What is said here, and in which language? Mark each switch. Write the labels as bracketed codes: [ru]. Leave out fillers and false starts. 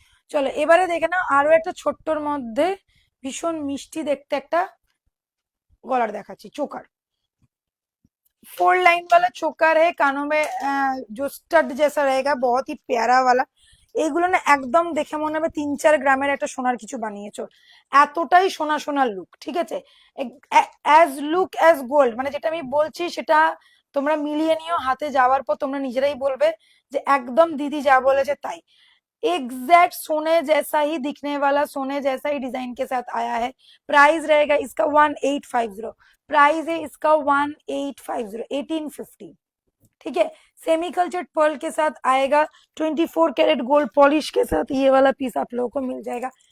[bn] চলো এবারে দেখে নাও আরো একটা ছোট্টর মধ্যে ভীষণ মিষ্টি দেখতে একটা गॉलर দেখাচ্ছি, চোকার। [hi] 4 लाइन वाला चोकर है, कानों में जो स्टड जैसा रहेगा, बहुत ही प्यारा वाला। [bn] এইগুলো না একদম দেখে মনে হবে 3-4 গ্রামের একটা সোনার কিছু বানিয়েছো, এতটাই সোনা সোনার লুক, ঠিক আছে। [en] as look as gold, [bn] মানে যেটা আমি বলছি সেটা তোমরা মিলিয়ে নিও, হাতে যাওয়ার পর তোমরা নিজেরাই বলবে যে একদম দিদি যা বলেছে তাই। [hi] एग्जैक्ट सोने जैसा ही दिखने वाला, सोने जैसा ही डिजाइन के साथ आया है। प्राइस रहेगा इसका 1850, प्राइस है इसका 1850, 1850, ठीक है। सेमी कल्चर्ड पर्ल के साथ आएगा, 24 कैरेट गोल्ड पॉलिश के साथ ये वाला पीस आप लोगों को मिल जाएगा।